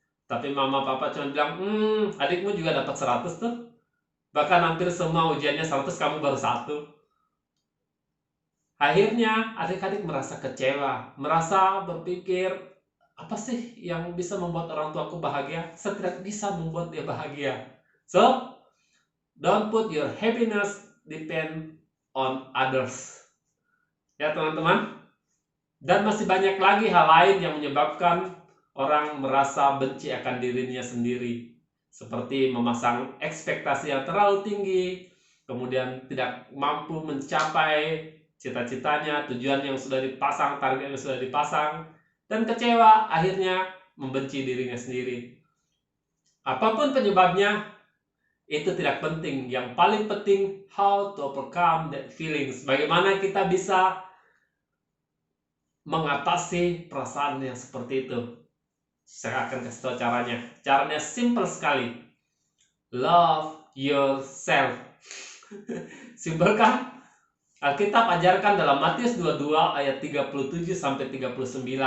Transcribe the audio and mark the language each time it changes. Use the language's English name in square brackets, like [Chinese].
[Indonesian] Tapi mama papa cuma bilang, adikmu juga dapat 100 tuh. Bahkan hampir semua ujiannya 100, kamu baru 1. Akhirnya adik-adik merasa kecewa, merasa berpikir, apa sih yang bisa membuat orang tuaku bahagia? Saya tidak bisa membuat dia bahagia. [English] So, don't put your happiness depend on others. [Indonesian] Ya teman-teman. Dan masih banyak lagi hal lain yang menyebabkan orang merasa benci akan dirinya sendiri. Seperti memasang ekspektasi yang terlalu tinggi, kemudian tidak mampu mencapai cita-citanya, tujuan yang sudah dipasang, target yang sudah dipasang, dan kecewa akhirnya membenci dirinya sendiri. Apapun penyebabnya, itu tidak penting. Yang paling penting, [English] how to overcome that feelings. [Indonesian] Bagaimana kita bisa mengatasi perasaan yang seperti itu. Saya akan kasih tahu caranya. Caranya simple sekali. [English] Love yourself. [Indonesian] Simpel kan? Alkitab ajarkan dalam Matius 22 ayat 37 sampai 39.